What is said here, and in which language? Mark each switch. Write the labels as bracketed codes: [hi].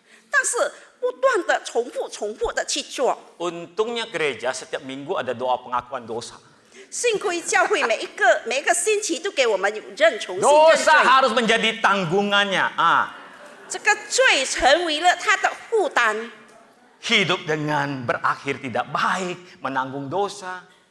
[zh] 但是不断的重复的去做。 [id] Untungnya gereja setiap minggu ada doa pengakuan dosa. [zh] 幸亏教会每一个星期都给我们重新认 [id] Dosa harus menjadi tanggungannya. [zh] 这个罪成为了他的负担。 [id] Hidup dengan berakhir tidak baik, menanggung dosa.